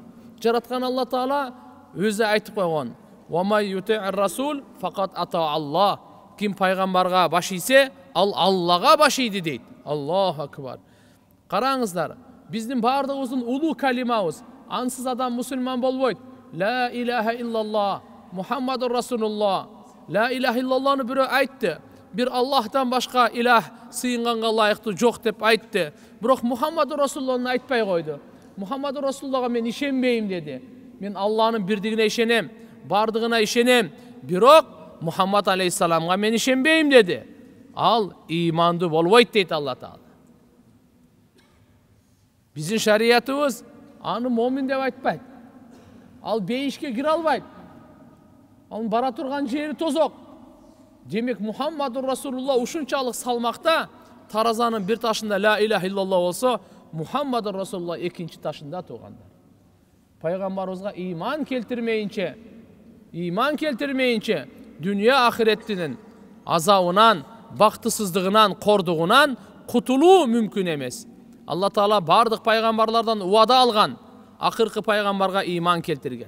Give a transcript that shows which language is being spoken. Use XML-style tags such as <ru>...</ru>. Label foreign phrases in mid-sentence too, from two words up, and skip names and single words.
<ky>Жараткан Алла Таала өзү айтып койгон:</ky> <ar>"ومن يطع الرسول فقد أطاع الله."</ar> <ky>Ким пайгамбарга баш ийсе, ал Аллага баш ийди дейт.</ky> <ar>الله أكبر.</ar> <ky>Караңыздар, биздин бардыгыбыздын улуу калимабыз, ансыз адам мусулман болбойт.</ky> <ar>لا إله إلا الله، محمد رسول الله. لا إله إلا الله</ar> <ky>бирөө айтты. Бир Аллахтан башка илах сыйынганга лайыктуу жок деп айтты. Бирок</ky> <ar>محمد رسول الله</ar> <ky>айтпай койду.</ky> <ar>محمد رسول الله</ar> <ky>мен ишенбейм деди. Мен Аллахнын бирдигине ишенем, бардыгына ишенем. Бирок Мухаммад алейхиссаламга мен ишенбейм деди. Ал имандуу болбойт дейт Алла Таала. Биздин шариятыбыз аны момин деп айтпайт. Ал бейишке кире албайт. Ал бара турган жери тозок. Демек</ky> <ar>محمد رسول الله</ar> <ky>ушунчалык салмакта, таразанын бир ташында</ky> <ar>لا إله إلا الله</ar> <ky>болсо,</ky> <ar>محمد رسول الله</ar> <ky>экинчи ташында тугандар. Пайгамбарыбызга иман келтирмейинче, дүйнө ахиреттинин азабынан, бактысыздыгынан, кордугунан кутулуу мүмкүн эмес. Алла Таала бардык пайгамбарлардан уада алган, акыркы пайгамбарга иман келтирген.</ky>